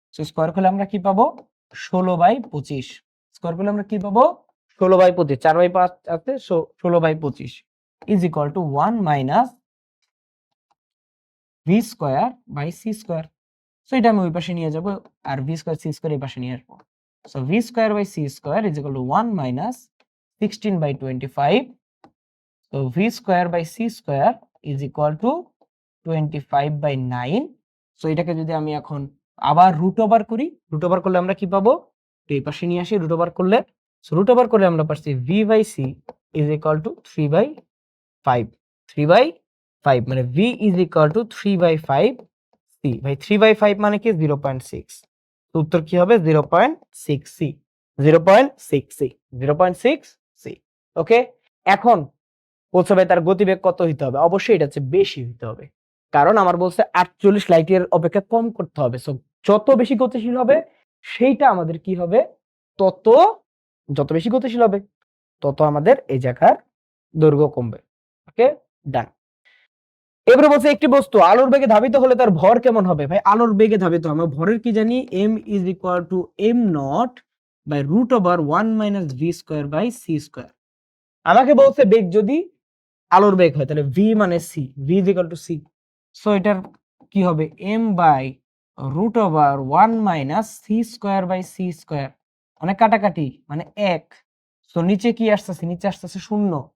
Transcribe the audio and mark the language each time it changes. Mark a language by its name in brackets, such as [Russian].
[Bangla] Square করলে আমরা কি পাবো? 16/25। স্কয়ার করলে আমরা কি পাবো? 16/25। 4/5 আছে, [English] 16/25 is equal to 1 minus V square by C square. [Bangla] এটা আমি ওই পাশে নিয়ে যাব আর ভি স্কয়ার সি স্কয়ার এই পাশে নিয়ে আসবো। [English] So v square by c square is equal to 1 minus 16 by 25. So v square by c square is equal to 25 by 9. [Bangla] So এটাকে যদি আমি এখন আবার রুট ওভার করি, রুট ওভার করলে আমরা কি পাবো? এই পাশে নিয়ে আসি, রুট ওভার করলে, সো রুট ওভার করলে আমরা পাচ্ছি [English] v by c is equal to 3 by 5, [Bangla] 3 by 5 মানে [English] v is equal to 3 by 5 c, [Bangla] ভাই 3 by 5 মানে কি 0.6, তো উত্তর কি হবে 0.6 c, 0.6 c, 0.6 c। ওকে, এখন বলছে ভাই তার গতিবেগ কত হইতে হবে? অবশ্যই এটা হচ্ছে বেশি হইতে হবে, কারণ আমার বলছে 48 লাইট ইয়ার অপেক্ষা কম করতে হবে। সো যত বেশি গতিশীল হবে সেইটা আমাদের কি হবে, যত বেশি গতিশীল হবে তত আমাদের এই জায়গার দৈর্ঘ্য কমবে। ওকে, ডান। এবারে বলছে একটি বস্তু আলোর বেগে ধাবিত হলে তার ভর কেমন হবে? ভাই আলোর বেগে ধাবিত, আমরা ভরের কি জানি, [English] m is equal to m naught by root over 1 minus v square by c square। [Bangla] আমাকে বলছে বেগ যদি আলোর বেগ হয় তাহলে v মানে c, [English] v is equal to c, [Bangla] so এটার কি হবে [English] m by root over 1 minus c square [Bangla] by c square, মানে কাটাকাটি মানে 1, সো নিচে কি আসতেছে, নিচে আসতেছে শূন্য।